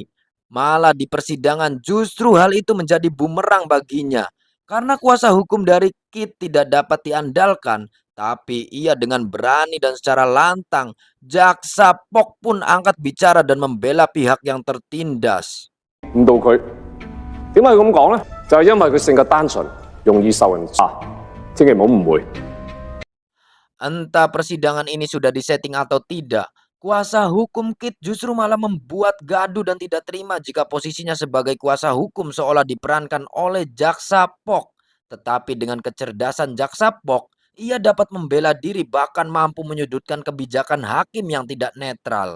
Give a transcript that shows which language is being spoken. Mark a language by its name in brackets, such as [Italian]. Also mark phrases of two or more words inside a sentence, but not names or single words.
[Indonesian] Malah di persidangan justru hal itu menjadi bumerang baginya. Karena kuasa hukum dari Kit tidak dapat diandalkan, tapi ia dengan berani dan secara lantang, jaksa Pok pun angkat bicara dan membela pihak yang tertindas. [Cantonese] 誤導佢。點解要咁講呢？就係因為佢性格單純，容易受人千祈唔好誤會。 [Indonesian] Entah persidangan ini sudah disetting atau tidak, Kuasa hukum Kit justru malah membuat gaduh dan tidak terima jika posisinya sebagai kuasa hukum seolah diperankan oleh jaksa Pok. Tetapi dengan kecerdasan jaksa Pok, ia dapat membela diri bahkan mampu menyudutkan kebijakan hakim yang tidak netral.